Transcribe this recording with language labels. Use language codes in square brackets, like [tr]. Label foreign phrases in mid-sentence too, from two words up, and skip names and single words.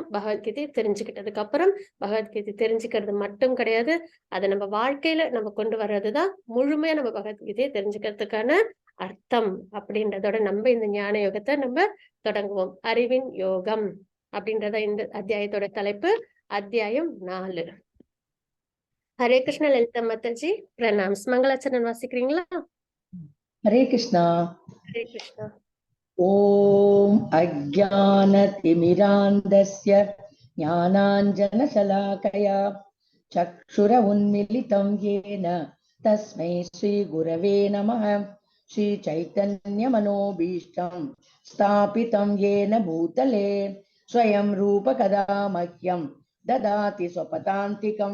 [ta] பகவத்கீதை தெரிஞ்சுக்கிட்டதுக்கு அப்புறம் பகவத்கீதை தெரிஞ்சுக்கிறது மட்டும் கிடையாது, அதை நம்ம வாழ்க்கையில நம்ம கொண்டு வர்றதுதான் முழுமையா நம்ம பகவத்கீதையை தெரிஞ்சுக்கிறதுக்கான அர்த்தம். அப்படின்றதோட நம்ம இந்த ஞான யோகத்தை நம்ம தொடங்குவோம். அறிவின் யோகம் அப்படின்றத இந்த அத்தியாயத்தோட தலைப்பு. அத்தியாயம் 4. ஹரே கிருஷ்ண லலிதா மாதாஜி, பிரணாம்ஸ். மங்களாச்சரணம் வாசிக்கிறீங்களா? [hi] हरे कृष्णा। हरे कृष्णा। [sa] ओम अज्ञानतिमिरान्धस्य ज्ञानाञ्जनशलाकया चक्षुरुन्मीलितं येन तस्मै श्रीगुरवे नमः। श्रीचैतन्यमनोभीष्टं स्थापितं येन भूतले स्वयं रूपकदा मह्यं ददाति स्वपदान्तिकं।